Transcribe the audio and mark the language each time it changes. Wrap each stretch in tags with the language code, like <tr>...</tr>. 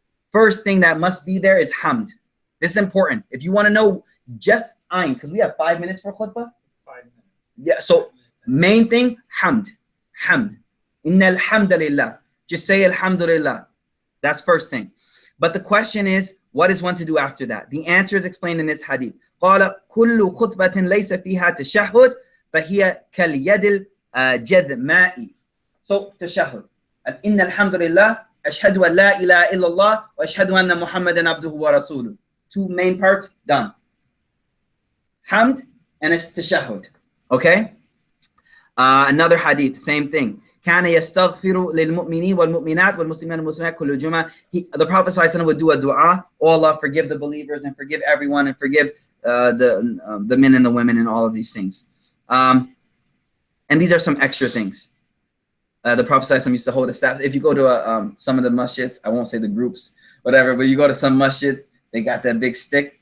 <en>First thing that must be there is hamd. This is important. If you want to know just ayn, because we have 5 minutes for khutbah. 5 minutes. Yeah, so main thing, hamd. Hamd. Inna alhamdulillah. Just say alhamdulillah. That's first thing. But the question is, what is one to do after that? The answer is explained in this hadith.</en> <ar>قال كل خطبة ليس فيها تشهد فهي كاليد الجذماء. So تشهد. إن الحمد لله أشهد أن لا إله إلا الله وأشهد أن محمدا عبده ورسوله.</ar> <en>Two main parts done. Hamd and it's tashahhud. Okay? Another hadith, same thing.</en> <ar>كان يستغفر للمؤمنين والمؤمنات والمسلمين والمسلمات كل جمعة.</ar> <en>The Prophet ﷺ would do a dua. Oh Allah, forgive the believers and forgive everyone and forgive the men and the women and all of these things. And these are some extra things. The Prophet ﷺ used to hold a staff. If you go to some of the masjids, I won't say the groups, whatever, but you go to some masjids, they got that big stick.</en>